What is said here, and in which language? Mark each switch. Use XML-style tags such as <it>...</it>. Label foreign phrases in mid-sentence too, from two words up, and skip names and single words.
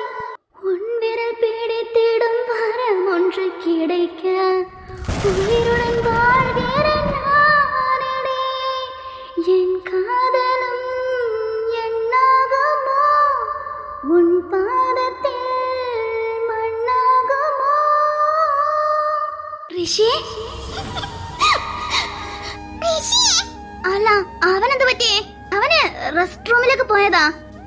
<ta>உன் விரல் பிடித்திடும் வரம் ஒன்று கிடைக்க உயிருடன் வாழ்கிறேன் நானே. என் காதலும் என்னாகுமோ, உன் பாதத்தில் மண்ணாகுமோ.</ta> <ml>ഋഷി അല്ല, അവനെന്ത് പറ്റി? അവന് റെസ്റ്റ് റൂമിലേക്ക് പോയതാ.</ml>